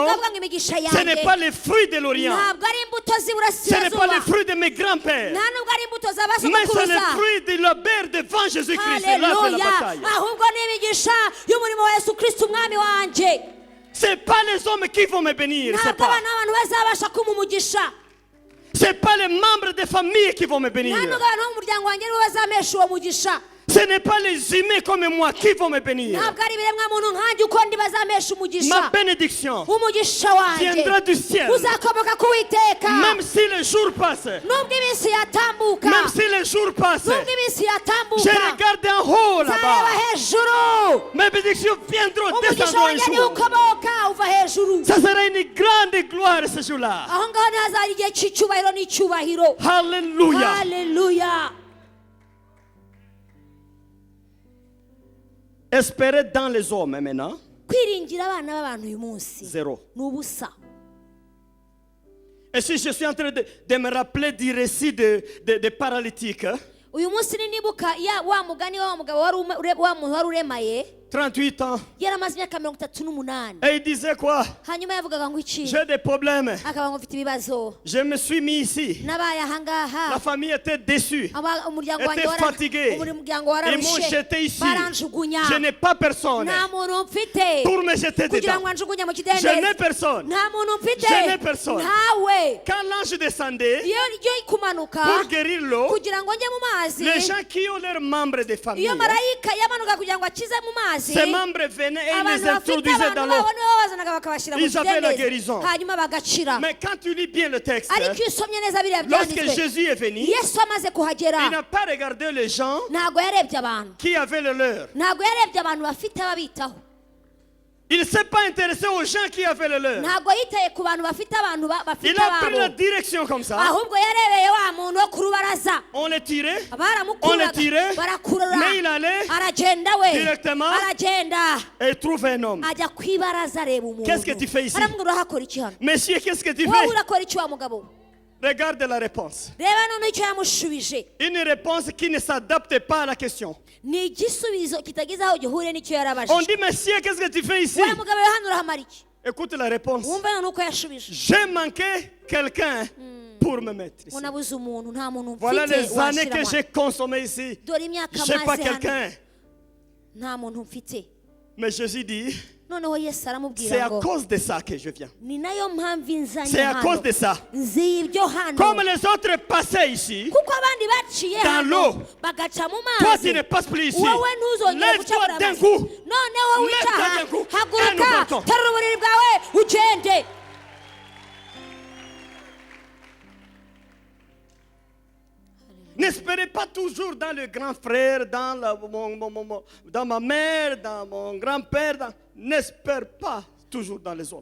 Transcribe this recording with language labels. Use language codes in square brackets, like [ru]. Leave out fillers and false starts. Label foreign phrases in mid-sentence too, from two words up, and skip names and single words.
[rw] tukavuga ngo imigisha [fr] ce n'est [rw] yanjye [fr] pas les fruits de l'Orient. [rw] ntabwo ari imbuto [fr] Ce n'est pas [rw] z'iburasirazuba, [fr] les fruits de mes grands-pères. [rw] nta nubwo ari imbuto za [fr] Mais c'est [rw] basogokuruza. [fr] les fruits de labeur devant Jésus-Christ. C'est là que la [rw] Haleluya. [fr] bataille. [rw] Ahubwo ni imigisha y'umurimo wa Yesu Kristo umwami wanjye. [fr] C'est pas les hommes qui vont me bénir. C'est [rw] Ntabwo [fr] pas. [rw] abantu bazabasha kumpa umugisha, [fr] C'est pas les membres des familles qui vont me bénir. [rw] nta nubwo abantu bo mu muryango wanjye nibo bazampesha uwo mugisha. [fr] Ce n'est pas les humains comme moi qui vont me bénir. [rw] ntabwo ari ibiremwa muntu nkanjye uko ndi bazamesha [fr] Ma [rw] umugisha [fr] bénédiction [rw] umugisha wanjye [fr] viendra du ciel. [rw] uzakomoka ku Uwiteka [fr] Même si les jours passent, [rw] nubwo iminsi yatambuka [fr] même si les jours passent, [rw] nubwo iminsi [fr] je [rw] yatambuka [fr] regarde en haut [rw] nzareba [fr] là-bas. [rw] hejuru [fr] Mes bénédictions viendront, [rw] umugisha [fr] descendront un [rw] wanjye niwo [fr] jour. [rw] ukomoka uva hejuru [fr] Ça sera une grande gloire ce jour-là. [rw] aho ngaho ntihazaba igihe cy'icyubahiro n'icyubahiro [fr] Alléluia. [rw] haleluya [fr] Espérer dans les hommes maintenant, [rw] kwiringira abana b'abantu uyu munsi [fr] zéro. [rw] ni ubusa [fr] Et si je suis en train de me rappeler du récit des paralytiques, [rw] uyu munsi nibuka wa mugani wa mugabo wa muntu wari uremaye [fr] 38 ans, [rw] yari amaze imyaka 38 [fr] et il disait quoi? [rw] hanyuma yavugaga ngo iki [fr] J'ai des problèmes. [rw] akaba ngo mfite ibibazo [fr] Je me suis mis ici. [rw] nabaye ahangaha [fr] La famille était déçue. [rw] umuryango [fr] était fatigué. [rw] umuryango [fr] Ils m'ont [rw] wararushe [fr] jeté ici. [rw] baranjugunya [fr] Je n'ai pas personne [rw] nta muntu mfite [fr] pour me jeter [rw] kugira [fr] dedans. [rw] ngo anjugunye mu [fr] Je n'ai [rw] kidendezi [fr] personne. [rw] nta muntu mfite [fr] Je n'ai personne. [rw] ntawe [fr] Quand l'ange descendait [rw] iyo kumanuka [fr] pour guérir l'eau, [rw] kugira ngo njye mu mazi [fr] les gens qui ont leurs membres de famille, [rw] iyo marayika yamanuka kugira ngo akize mu mazi [fr] ces membres venaient et ils [rw] abantu [fr] les [rw] bafite [fr] introduisaient [rw] abantu [fr] dans [rw] babo [fr] l'eau. [rw] nibo bazanaga bakabashyira mu [fr] Ils avaient la [rw] kidendezi [fr] guérison. [rw] hanyuma bagakira [fr] Mais quand tu lis bien le texte, [rw] ariko iyo usomye neza biriya [fr] lorsque [rw] byanditswe [fr] Jésus est venu, [rw] yesu amaze kuhagera [fr] il n'a pas regardé les gens [rw] ntabwo yarebye abantu [fr] qui avaient le leur. [rw] ntabwo yarebye abantu bafite ababitaho [fr] Il ne s'est pas intéressé aux gens qui avaient le leur. [rw] ntabwo yitaye ku bantu bafite abantu bafite [fr] Il a pris la [rw] ababo [fr] direction comme ça. [rw] ahubwo yarebeye wa muntu wo ku rubaraza [fr] On le tirait, on le [rw] baramukuraga [fr] tirait, [rw] barakurura [fr] mais il allait [rw] aragenda we [fr] directement [rw] aragenda [fr] et trouver un homme. [rw] ajya ku ibaraza areba umuntu [fr] Qu'est-ce que tu fais ici? [rw] aramubwira urakora iki hano [fr] Monsieur, qu'est-ce que tu [rw] wowe [fr] fais? [rw] urakora iki wa mugabo [fr] Regarde la réponse. [rw] reba noneho icyo yamushubije [fr] Une réponse qui ne s'adapte pas à la question. [rw] ni igisubizo kitagize aho gihuriye n'icyo [fr] On [rw] yarabajije [fr] dit, monsieur, qu'est-ce que tu fais ici? [rw] wa mugabo we hano urahamara iki [fr] Écoute la réponse. [rw] wumva noneho uko yashubije [fr] J'ai manqué quelqu'un pour me mettre ici. [rw] ngo nabuze umuntu nta muntu [fr] Voilà [rw] mfite [fr] les années que [rw] washiramo [fr] j'ai consommées ici. [rw] dore imyaka [fr] Je n'ai pas [rw] maze hano [fr] quelqu'un. [rw] nta muntu mfite [fr] Mais Jésus dit, [rw] noneho yesu [fr] c'est [rw] aramubwira [fr] à [rw] ngo [fr] cause de ça que je viens. [rw] ni nayo mpamvu inzanye [fr] C'est à cause [rw] hano [fr] de ça. [rw] nzi ibyo hano [fr] Comme les autres passaient ici, [rw] kuko abandi baciye [fr] Dans [rw] hano [fr] l'eau. [rw] bagaca mu [fr] toi [rw] mazi [fr] tu ne passes plus ici. [rw] wowe ntuzongere guca [fr] Lève-toi [rw] muri [fr] d'un [rw] amazi [fr] coup. [rw] noneho [fr] Lève-toi [rw] wicaha [fr] d'un coup. Et nous [rw] haguruka [fr] partons. [rw] terura uburiri bwawe ugende [fr] N'espérez pas toujours dans le grand frère, dans ma mère, dans mon grand-père. N'espère pas toujours dans les hommes.